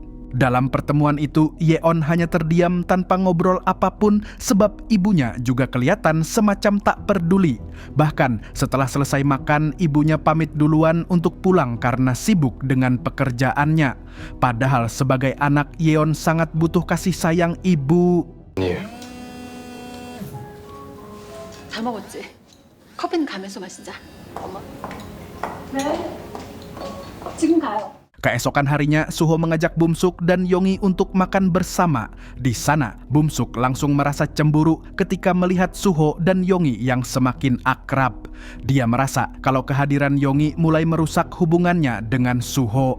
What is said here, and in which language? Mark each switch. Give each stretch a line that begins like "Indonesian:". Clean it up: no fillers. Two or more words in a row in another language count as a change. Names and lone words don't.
Indonesian: Dalam pertemuan itu, Yeon hanya terdiam tanpa ngobrol apapun sebab ibunya juga kelihatan semacam tak peduli. Bahkan setelah selesai makan, ibunya pamit duluan untuk pulang karena sibuk dengan pekerjaannya. Padahal sebagai anak, Yeon sangat butuh kasih sayang ibu.
Korean: 아니에요. 다 먹었지? 커피는 가면서 마시자. 엄마. 네. 지금 가요.
Indonesian: Keesokan harinya, Suho mengajak Bumsuk dan Yongi untuk makan bersama. Di sana, Bumsuk langsung merasa cemburu ketika melihat Suho dan Yongi yang semakin akrab. Dia merasa kalau kehadiran Yongi mulai merusak hubungannya dengan Suho.